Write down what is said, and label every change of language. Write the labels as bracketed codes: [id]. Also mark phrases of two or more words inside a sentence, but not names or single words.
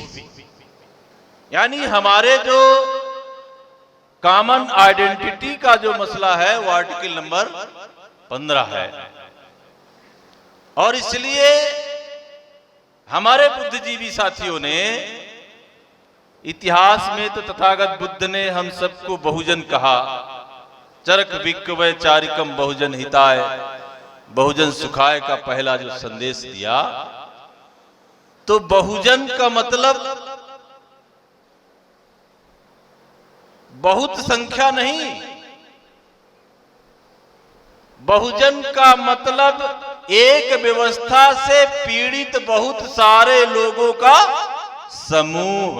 [hi] यानी हमारे जो [en] common identity [hi] का जो मसला है वो [en] article number [hi] 15 है। और इसलिए हमारे बुद्धिजीवी साथियों ने इतिहास में तो तथागत बुद्ध ने हम सबको बहुजन कहा, [pi] चरक विक्वय चारिकम बहुजन हिताय, बहुजन सुखाय [hi] का पहला जो संदेश दिया। तो बहुजन का मतलब बहुत संख्या नहीं, बहुजन का मतलब एक व्यवस्था से पीड़ित बहुत सारे लोगों का समूह।